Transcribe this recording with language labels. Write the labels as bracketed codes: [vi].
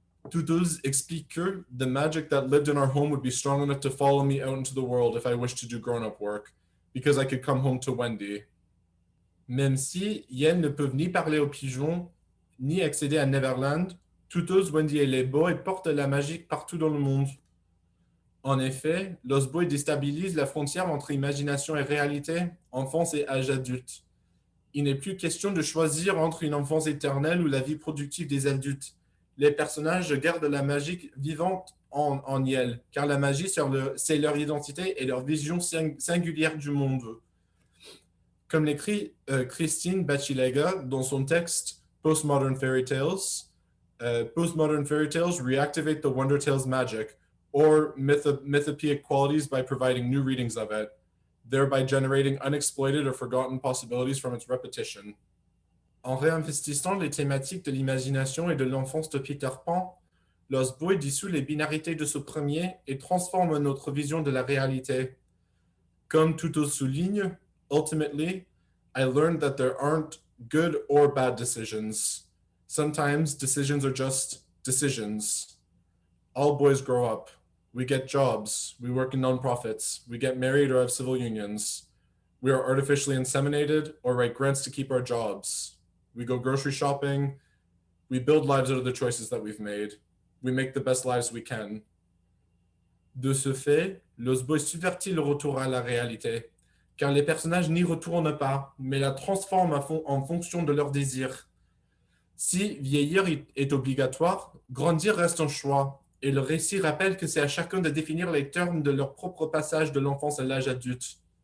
[fr] Tootles explique que [en] the magic that lived in our home would be strong enough to follow me out into the world if I wished to do grown-up work, because I could come home to Wendy. [fr] Même si Yen ne peuvent ni parler aux pigeons, ni accéder à Neverland, Tootles, Wendy et les boys portent la magie partout dans le monde. En effet, Lost Boy déstabilise la frontière entre imagination et réalité, enfance et âge adulte. Il n'est plus question de choisir entre une enfance éternelle ou la vie productive des adultes. Les personnages gardent la magie vivante en Yel, car la magie, c'est leur identité et leur vision singulière du monde. Comme l'écrit Christine Bachilega dans son texte Postmodern Fairy Tales, [en] Postmodern Fairy Tales reactivate the Wonder Tales magic, or mythopoeic qualities by providing new readings of it, thereby generating unexploited or forgotten possibilities from its repetition. [fr] En réinvestissant les thématiques de l'imagination et de l'enfance de Peter Pan, Lost Boy dissout les binarités de ce premier et transforme notre vision de la réalité. Comme Tootles souligne, [en] ultimately, I learned that there aren't good or bad decisions. Sometimes decisions are just decisions. All boys grow up. We get jobs. We work in nonprofits. We get married or have civil unions. We are artificially inseminated or write grants to keep our jobs. We go grocery shopping. We build lives out of the choices that we've made. We make the best lives we can. [fr] De ce fait, Lost Boy subvertit le retour à la réalité, car les personnages n'y retournent pas, mais la transforment en fonction de leurs désirs. Si vieillir est obligatoire, grandir reste un choix, et le récit rappelle que c'est à chacun de définir les termes de leur propre passage de l'enfance à l'âge adulte.